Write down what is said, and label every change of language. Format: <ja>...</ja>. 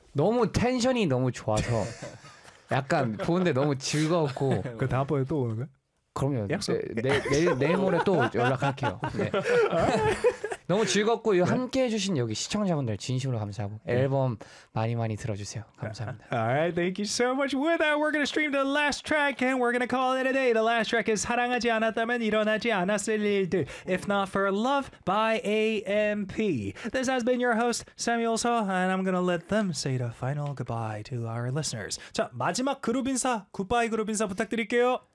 <ko>너무 텐션이 너무 좋아서 약간 보는데 너무 즐거웠고. 그 다음번에 또 오는 거야? 그럼요. 약속. 내일 모레 또 연락할게요. 네. 너무 즐겁고 함께 해주신 여기 시청자분들 진심으로 감사하고 앨범 많이 많이 들어주세요. 감사합니다.</ko> <en>Alright, thank you so much. With that, we're gonna stream the last track and we're gonna call it a day. The last track is 사랑하지 않았다면 일어나지 않았을 일들. If not for love by AMP. This has been your host Samuel So, and I'm gonna let them say the final goodbye to our listeners.</en> <ko>자, 마지막 그룹 인사, 굿바이 그룹 인사 부탁드릴게요.</ko>